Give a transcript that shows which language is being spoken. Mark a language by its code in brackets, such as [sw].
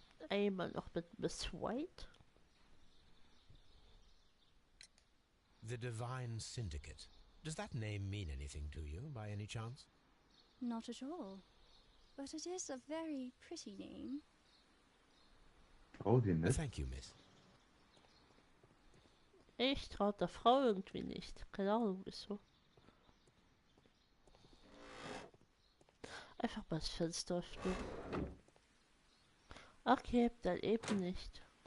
[de] Einmal noch mit Miss White. [en] The Divine Syndicate. Does that name mean anything to you, by any chance? Not at all. But it is a very pretty name. [de] Trau dir nicht. [en] Thank you, miss. [de] Ich traue der Frau irgendwie nicht. Keine Ahnung wieso. Einfach mal das Fenster öffnen. Okay, dann eben nicht.